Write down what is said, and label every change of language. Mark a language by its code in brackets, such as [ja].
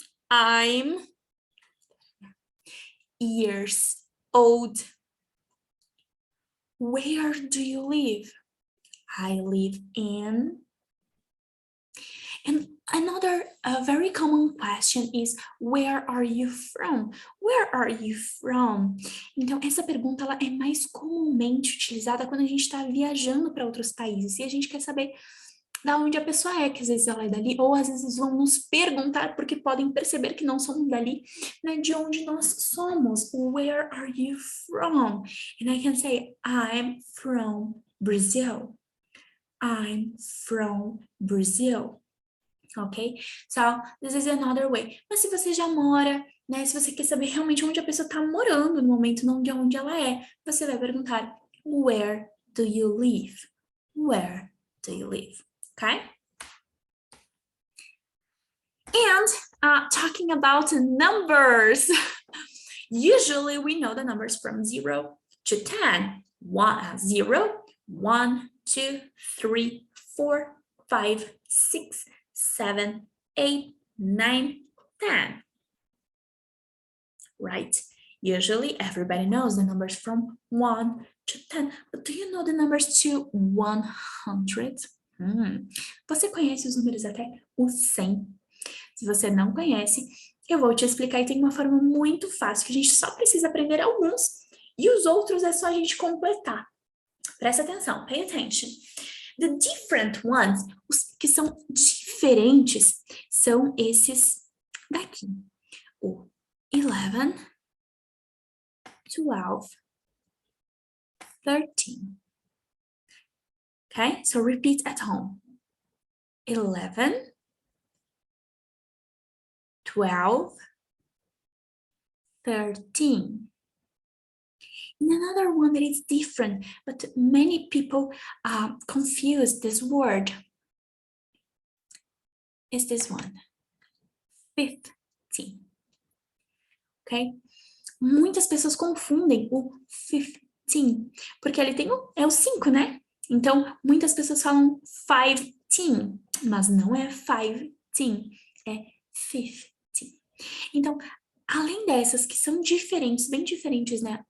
[en] I'm years old. Where do you live? I live in. And another very common question is, where are you from? Where are you from? [pt] Então, essa pergunta ela é mais comumente utilizada quando a gente está viajando para outros países e a gente quer saber da onde a pessoa é, que às vezes ela é dali, ou às vezes vão nos perguntar porque podem perceber que não somos dali, né, de onde nós somos. [en] Where are you from? And I can say, I'm from Brazil. I'm from Brazil. Ok? So, this is another way. [pt] Mas se você já mora, né, se você quer saber realmente onde a pessoa está morando no momento, não de onde ela é, você vai perguntar, [en] where do you live? Where do you live? Okay? And talking about numbers, usually we know the numbers from 0 to 10. 0, 1, 2, 3, 4, 5, 6, 7, 8, 9, 10. Right? Usually everybody knows the numbers from 1 to 10. But do you know the numbers to 100? [pt] Você conhece os números até o 100? Se você não conhece, eu vou te explicar e tem uma forma muito fácil que a gente só precisa aprender alguns e os outros é só a gente completar. Presta atenção, [en] pay attention. The different ones, [pt] os que são diferentes, são esses daqui. O 11, 12, 13. [en] Okay, so repeat at home. 11, 12, 13. And another one that is different, but many people confuse this word is this one, 15. Ok? [pt] Muitas pessoas confundem o 15, porque ele tem é o 5, né? Então, muitas pessoas falam 15, mas não é 15, é 15. Então, além dessas que são diferentes, bem diferentes, né?